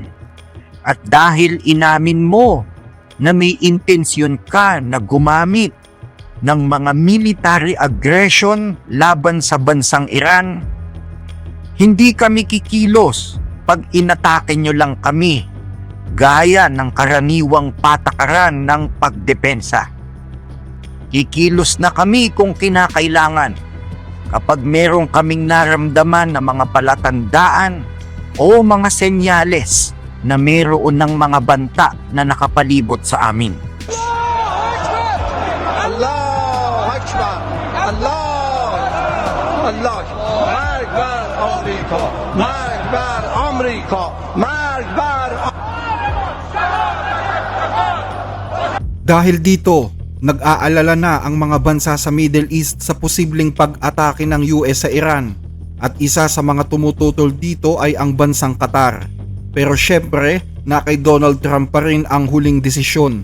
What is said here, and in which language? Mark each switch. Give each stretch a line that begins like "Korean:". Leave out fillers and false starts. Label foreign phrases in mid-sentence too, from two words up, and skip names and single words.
Filipino: At dahil inamin mo na may intensyon ka na gumamit ng mga military aggression laban sa bansang Iran, hindi kami kikilos pag inatake nyo lang kami gaya ng karaniwang patakaran ng pagdepensa. Kikilos na kami kung kinakailangan kapag meron kaming naramdaman na mga palatandaan o mga senyales na meron ng mga banta na nakapalibot sa amin.
Arabic: الله أكبر الله الله
Persian: مرگ بر آمریکا مرگ بر آمریکا مرگ بر
Filipino: Dahil dito, nag-aalala na ang mga bansa sa Middle East sa posibleng pag-atake ng US sa Iran at isa sa mga tumututol dito ay ang bansang Qatar. Pero syempre, na kay Donald Trump pa rin ang huling desisyon.